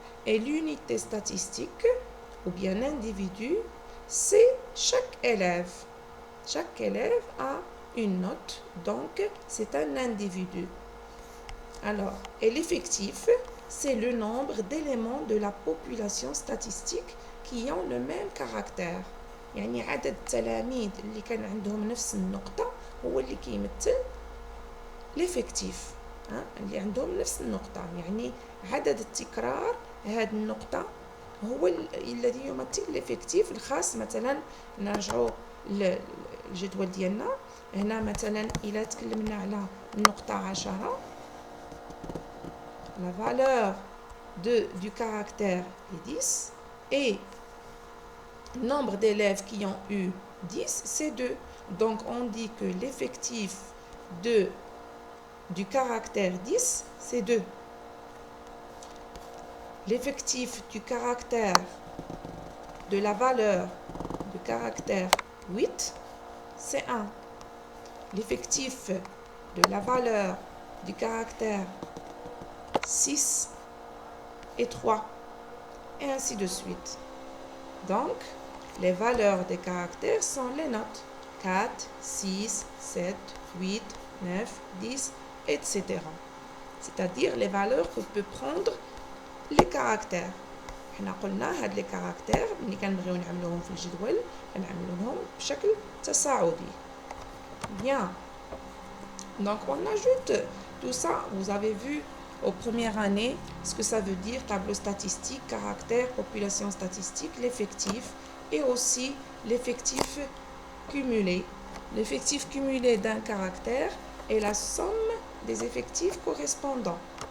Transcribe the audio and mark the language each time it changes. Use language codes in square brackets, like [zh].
[fr] Et l'unité statistique, ou bien l'individu, c'est chaque élève. Chaque élève a une note, donc c'est un individu. Alors, et l'effectif, c'est le nombre d'éléments de la population statistique qui ont le même caractère. [ar] يعني عدد التلاميذ اللي كان عندهم نفس النقطة هو اللي كيمثل l'effectif. اللي عندهم نفس النقطة، يعني عدد التكرار هذه النقطة هو الذي يمثل الافكتيف الخاص. مثلا نرجعوا للجدول ديالنا هنا، مثلا إلا تكلمنا على النقطة 10، [fr] la valeur du caractère est 10 et le nombre d'élèves qui ont eu 10, c'est 2. Donc on dit que l'effectif du caractère 10, c'est 2. L'effectif du caractère de la valeur du caractère 8, c'est 1. L'effectif de la valeur du caractère 6 et 3, et ainsi de suite. Donc, les valeurs des caractères sont les notes 4, 6, 7, 8, 9, 10, etc. C'est-à-dire les valeurs que peut prendre les caractères. [ar] حنا قلنا هاد les caractères ملي كنبغيو نعملوهم في الجدول كنعملوهم بشكل تصاعدي. [fr] Bien. Donc on ajoute tout ça. Vous avez vu aux premières années ce que ça veut dire tableau statistique, caractère, population statistique, l'effectif et aussi l'effectif cumulé. L'effectif cumulé d'un caractère est la somme des effectifs correspondants.